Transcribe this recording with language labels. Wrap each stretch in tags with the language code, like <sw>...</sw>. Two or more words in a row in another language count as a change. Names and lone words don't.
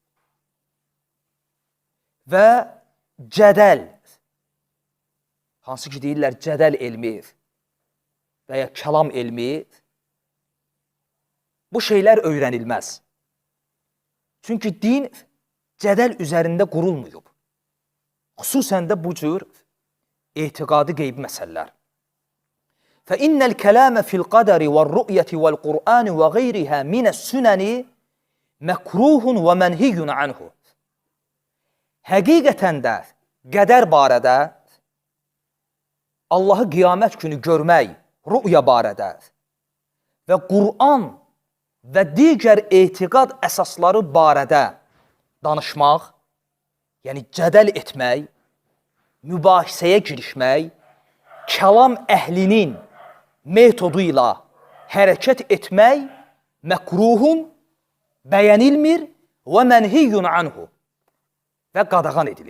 <az>Və cədəl, hansı ki deyirlər cədəl elmi və ya kəlam elmi, bu şeylər öyrənilməz. Çünki din cədəl üzərində qurulmuyub. Xüsusən də bu cür etiqadi qeybi məsələlər.</az> <ar>فَإِنَّ الْكَلَامَ فِي الْقَدَرِ وَالرُّؤْيَةِ وَالْقُرْآنِ وَغَيْرِهَا مِنَ السُّنَنِ مَكْرُوهٌ وَمَنْهِيٌّ عَنْهُ.</ar> <az>Həqiqətən də qədər barədə, Allahı qiyamət günü görmək, rü'ya barədə və Qur'an və digər etiqad əsasları barədə danışmaq, yəni cədəl etmək, mübahisəyə girişmək, kəlam əhlinin metodu ilə hərəkət etmək məkruhun, bəyənilmir və</az> <ar>منهي عنه</ar> <az>və qadağan edilib.</az>